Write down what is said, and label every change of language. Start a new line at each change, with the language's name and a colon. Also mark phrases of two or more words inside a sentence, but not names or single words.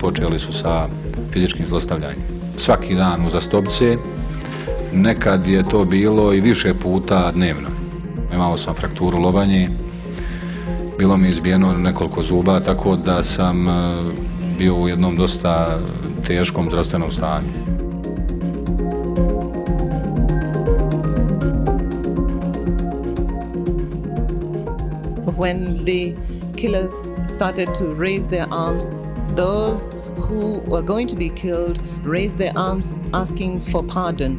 Bosnian: počeli su sa fizičkim zlostavljanjem. Svaki dan uzastopce, nekad je to bilo i više puta dnevno. Imao sam frakturu lobanje, bilo mi je izbijeno nekoliko zuba, tako da sam bio u jednom dosta teškom zdravstvenom stanju.
English: When the killers started to raise their arms, those who were going to be killed raised their arms asking for pardon.